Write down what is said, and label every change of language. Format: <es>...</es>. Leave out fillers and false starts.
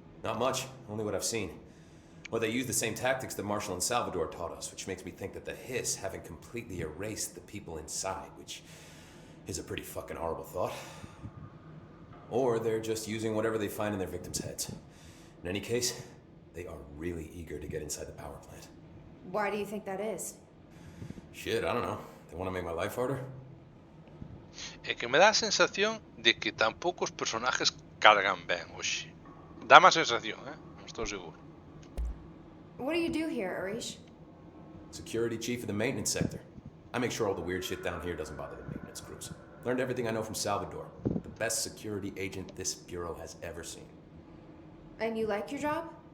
<en>Not much, only what I've seen. Well, they use the same tactics that Marshall and Salvador taught us, which makes me think that the hiss haven't completely erased the people inside, which is a pretty fucking horrible thought. Or they're just using whatever they find in their victims' heads. In any case, they are really eager to get inside the power plant. Why do you think that is? Shit, I don't know. They want to make my life harder?</en> <gl>É que me dá a sensación de que tampouco os personajes cargan ben hoxe. Dá má sensación, non estou seguro.</gl> <en>What do you do here, Arish? Security chief of the maintenance sector. I make sure all the weird shit down here doesn't bother the maintenance crews. Learned everything I know from Salvador. The best security agent this bureau has ever seen. And you like your job?</en>